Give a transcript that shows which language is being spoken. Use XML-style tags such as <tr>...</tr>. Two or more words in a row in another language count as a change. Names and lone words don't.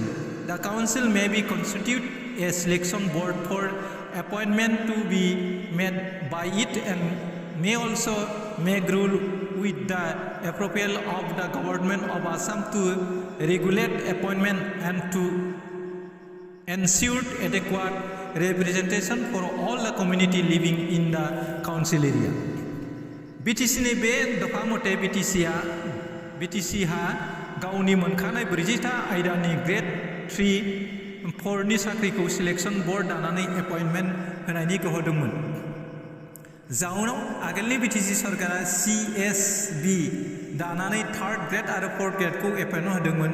<en>The council may be constituted a selection board for appointment to be made by it and may also make rule with the approval of the government of Assam to regulate appointment and to ensure adequate representation for all the community living in the council area.</en> <brx>BTCनि बे दफा मथे BTCहा गावनि मोनखानाय 40था आयदानि ग्रेड 3 नि साख्रिखौ</brx> <en>selection board</en> <brx>दानानै एपइन्टमेन्ट होनायनि गोहो दंमोन। जाउनाव आगोलनि बिटिसि सरकारा CSB दानानै 3rd ग्रेड आरो 4th ग्रेडखौ एपइन्ट होदोंमोन।</brx>